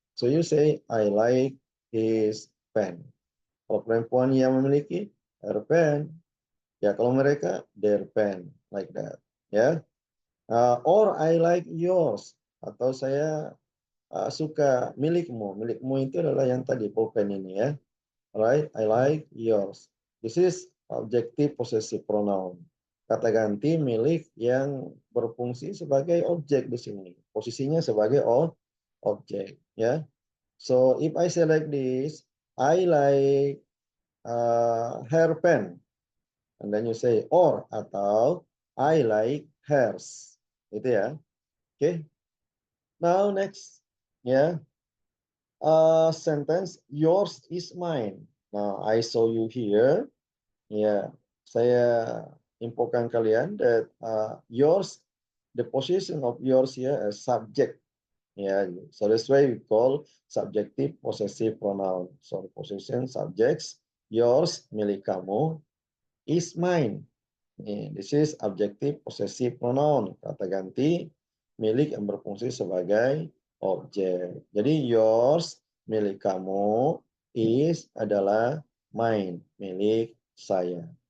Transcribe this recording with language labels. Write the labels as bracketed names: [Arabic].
[English] So you say, I like his pen. [Indonesian] Kalau perempuan yang memiliki [English] her pen, [Indonesian] ya kalau mereka [English] their pen, like that. Ya, or I like yours. [Indonesian] Atau saya suka milikmu. Milikmu itu adalah yang tadi pulpen ini ya. [English] Right, I like yours. This is objective possessive pronoun. [Indonesian] Kata ganti milik yang berfungsi sebagai objek di sini. Posisinya sebagai objek, ya. [English] So if I say like this, I like her pen, and then you say or atau I like hers, itu ya. Oke. Okay. Now next, ya. Sentence yours is mine. Now I saw you here. Ya, [Indonesian] saya infokan kalian [English] that yours, the position of yours here as subject. Yeah, so that's why we call subjective possessive pronoun. So possession subjects, yours [Indonesian] milik kamu, [English] is mine. This is objective possessive pronoun. [Indonesian] Kata ganti milik yang berfungsi sebagai objek. Jadi [English] yours [Indonesian] milik kamu, is adalah [English] mine [Indonesian] milik saya.